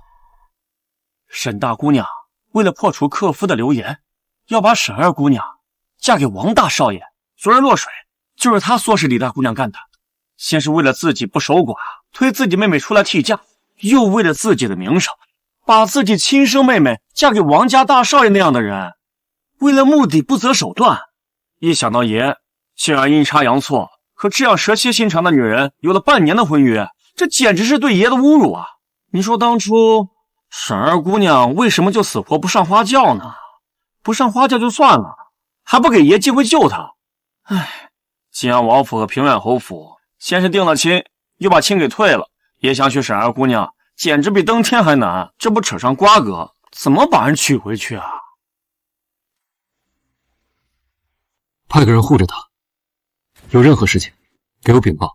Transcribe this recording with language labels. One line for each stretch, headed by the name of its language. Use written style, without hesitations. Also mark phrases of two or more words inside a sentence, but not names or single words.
Chinese: 沈大姑娘為了破除克夫的流言，要把沈二姑娘嫁給王大少爺。昨日落水就是她唆使李大姑娘幹的，先是為了自己不守寡，推自己妹妹出來替嫁，又為了自己的名聲，把自己親生妹妹嫁給王家大少爺那樣的人，為了目的不擇手段。一想到爺竟然陰差陽錯和這樣蛇蠍心腸的女人有了半年的婚約，這簡直是對爺的侮辱啊！你說當初沈二姑娘為什麼就死活不上花轎呢？不上花轎就算了，還不給爺機會救她。唉，晉陽王府和平遠侯府先是定了親，又把親給退了，爺想娶沈二姑娘簡直比登天還難，這不扯上瓜葛，怎麼把人娶回去啊？派个人護着他，有任何事情給我稟報。